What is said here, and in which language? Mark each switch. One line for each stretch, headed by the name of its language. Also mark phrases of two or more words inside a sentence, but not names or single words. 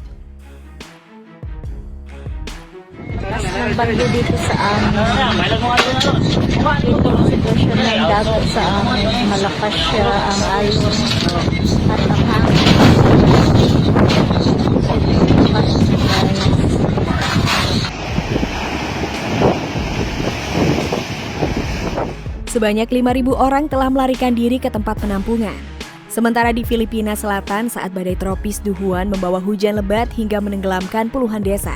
Filipino: Ng bagyo dito sa amin. Ito ang sitwasyon ng dagat sa amin. Malakas siya ang alon at ang hangin.
Indonesian: Sebanyak 5.000 orang telah melarikan diri ke tempat penampungan. Sementara di Filipina Selatan saat badai tropis Duhuan membawa hujan lebat hingga menenggelamkan puluhan desa.